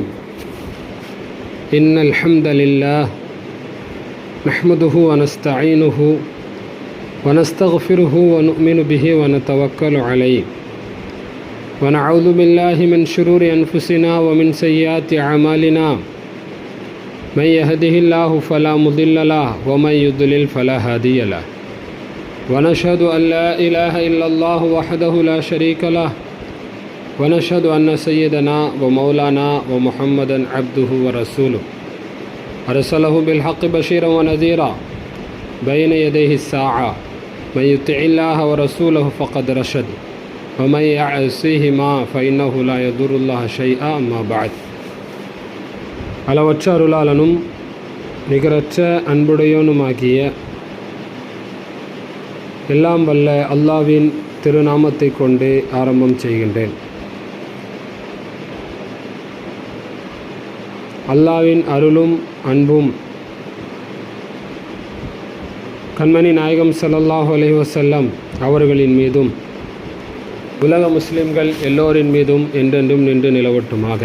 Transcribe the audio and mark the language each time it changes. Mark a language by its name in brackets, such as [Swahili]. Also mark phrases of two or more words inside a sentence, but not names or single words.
[Arabic] إن الحمد لله نحمده ونستعينه ونستغفره ونؤمن به ونتوكل عليه ونعوذ بالله من شرور أنفسنا ومن سيئات أعمالنا. من يهده الله فلا مضل له ومن يضلل فلا هادي له ونشهد أن لا إله إلا الله وحده لا شريك له ونشهد أن سيدنا ومولانا ومحمدا عبده ورسوله أرسله بالحق بشيرا ونذيرا بين يديه الساعة من يطع الله ورسوله فقد رشد ومن يعصيهما فإنه لا يضر الله شيئا. أما بعد. [Tamil] அளவற்ற அருளாளனும் நிகரற்ற அன்புடையோனுமாகிய எல்லாம் வல்ல அல்லாஹ்வின் திருநாமத்தை கொண்டு ஆரம்பம் செய்கின்றேன். அல்லாஹ்வின் அருளும் அன்பும் கண்மணி நாயகம் [Arabic] صلى الله عليه وسلم [Tamil] அவர்களின் மீதும் உலக முஸ்லிம்கள் எல்லோரின் மீதும் என்றென்றும் நின்று நிலவட்டுமாக.